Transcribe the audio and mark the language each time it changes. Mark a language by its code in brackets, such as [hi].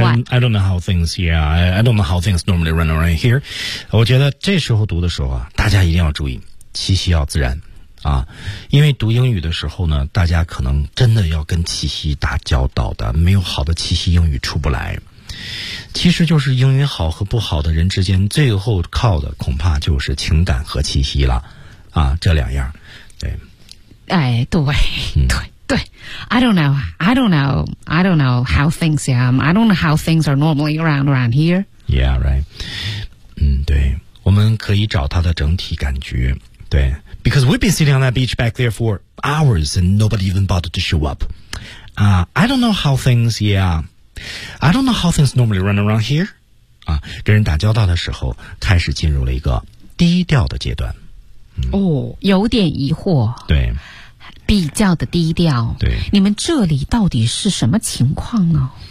[en] I don't know how things I don't know how things normally run around here [zh] 我觉得这时候读的时候啊，大家一定要注意气息要自然啊，因为读英语的时候呢，大家可能真的要跟气息打交道的，没有好的气息英语出不来，其实就是英语好和不好的人之间最后靠的恐怕就是情感和气息了啊，这两样对 [en] 哎对、嗯、对对 I don't know how things are. I don't know how things are normally around here. Yeah, right. [zh] 嗯，对，我们可以找它的整体感觉。 [en] 对 ，because we've been sitting on that beach back there for hours and nobody even bothered to show up. I don't know how things. Yeah, I don't know how things normally run around here. [zh] 啊，跟人打交道的时候，开始进入了一个低调的阶段。哦，有点疑惑。对，比较的低调。对，你们这里到底是什么情况呢？